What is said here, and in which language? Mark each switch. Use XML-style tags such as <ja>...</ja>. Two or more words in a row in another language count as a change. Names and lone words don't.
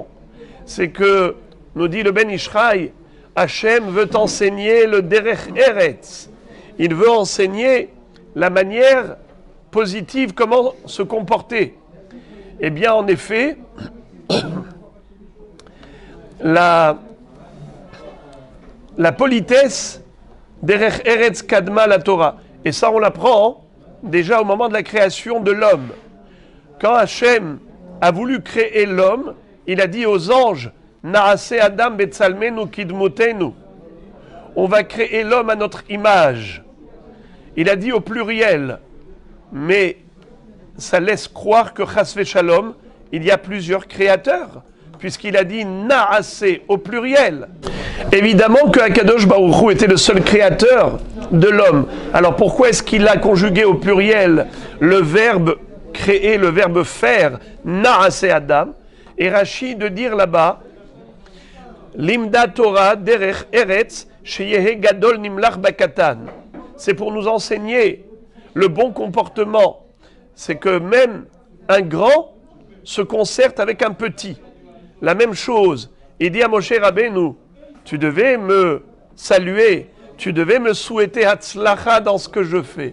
<fr>C'est que, nous dit le Ben Ishraï, Hachem veut enseigner le</fr> <he>דרך ארץ.</he> <fr>Il veut enseigner la manière positive, comment se comporter. Eh bien, en effet, la politesse,</fr> <he>דרך ארץ קדמה לתורה.</he> <fr>Et ça, on l'apprend déjà au moment de la création de l'homme. Quand Hachem a voulu créer l'homme, il a dit aux anges,</fr> <he>נעשה אדם בצלמנו כדמותנו.</he> <fr>On va créer l'homme à notre image. Il a dit au pluriel, mais ça laisse croire que</fr> <he>חס ושלום,</he> <fr>il y a plusieurs créateurs, puisqu'il a dit Naase au pluriel. Évidemment que</fr> <he>הקדוש ברוך הוא</he> <fr>était le seul créateur de l'homme. Alors pourquoi est-ce qu'il a conjugué au pluriel le verbe créer, le verbe faire,</fr> <he>נעשה אדם?</he> <fr>Et Rashi de dire là-bas,</fr> <he>למדה תורה דרך ארץ שיהא גדול נמלך בקטן.</he> <fr>C'est pour nous enseigner le bon comportement. C'est que même un grand se concerte avec un petit. La même chose. Il dit à Moshe Rabbeinu, tu devais me saluer, tu devais me souhaiter Hatzlacha dans ce que je fais.</fr>